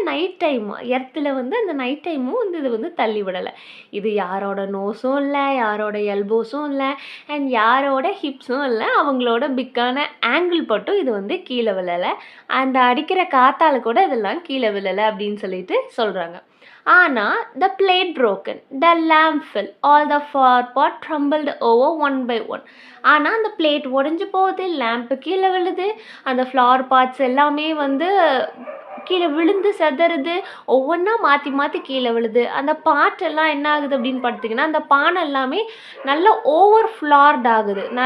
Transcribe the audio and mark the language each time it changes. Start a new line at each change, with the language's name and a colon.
Tamil: Night time எர்த்தில் வந்து அந்த night டைமும் வந்து இது வந்து தள்ளி விடலை. இது யாரோட நோஸும் இல்லை, யாரோட எல்போஸும் இல்லை, அண்ட் யாரோட ஹிப்ஸும் இல்லை. அவங்களோட பிக்கான ஆங்கிள் பட்டும் இது வந்து கீழே விழலை. அந்த அடிக்கிற காத்தால் கூட இதெல்லாம் கீழே விழலை அப்படின்னு சொல்லிட்டு சொல்கிறாங்க. ஆனால்
English: the plate broken, the lamp fell, all the flower pot trembled over one by one.
Tamil: ஆனால் அந்த பிளேட் உடஞ்சி போகுது, லேம்ப்பு கீழே விழுது, அந்த ஃப்ளவர் பாட்ஸ் எல்லாமே வந்து கீழே விழுந்து செதறுது, ஒவ்வொன்றா மாற்றி மாற்றி கீழே விழுது. அந்த பாட்டெல்லாம் என்ன ஆகுது அப்படின்னு பார்த்தீங்கன்னா, அந்த பானை எல்லாமே நல்லா ஓவர் ஃப்ளார்ட் ஆகுது.